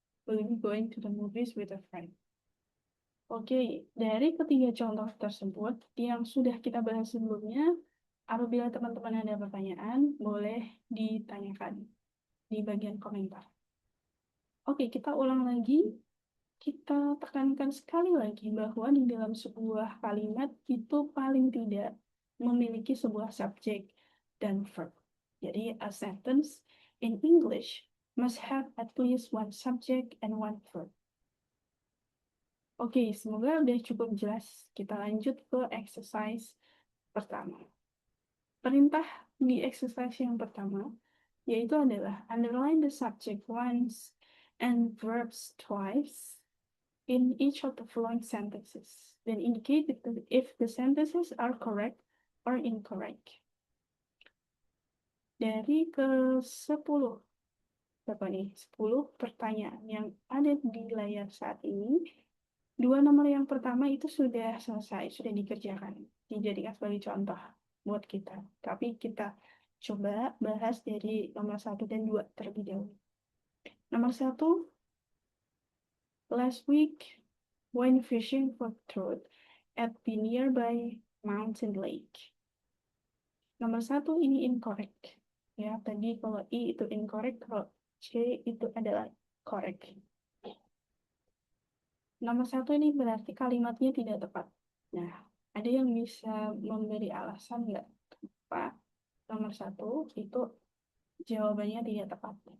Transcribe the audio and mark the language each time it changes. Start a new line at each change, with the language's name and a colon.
English: Will be going to the movies with a friend.
Indonesian: Oke, dari ketiga contoh tersebut yang sudah kita bahas sebelumnya, apabila teman-teman ada pertanyaan, boleh ditanyakan di bagian komentar. Oke, kita ulang lagi. Kita tekankan sekali lagi bahwa di dalam sebuah kalimat itu paling tidak memiliki sebuah subjek dan verb.
English: Jadi, a sentence in English must have at least one subject and one verb.
Indonesian: Oke, semoga udah cukup jelas. Kita lanjut ke exercise pertama. Perintah di exercise yang pertama yaitu adalah
English: underline the subject once and verbs twice in each of the following sentences, then indicate if the sentences are correct or incorrect.
Indonesian: Dari ke-10, berapa nih? 10 pertanyaan yang ada di layar saat ini, 2 nomor yang pertama itu sudah selesai, sudah dikerjakan, dijadikan sebagai contoh buat kita. Tapi kita coba bahas dari nomor 1 dan 2 terlebih dahulu.
English: Nomor 1, last week when fishing for trout at the nearby mountain lake.
Indonesian: Nomor 1 ini incorrect. Ya, tadi kalau I itu incorrect, kalau C itu adalah correct. Nomor 1 ini berarti kalimatnya tidak tepat. Nah, ada yang bisa memberi alasan nggak kenapa nomor 1 itu jawabannya tidak tepat.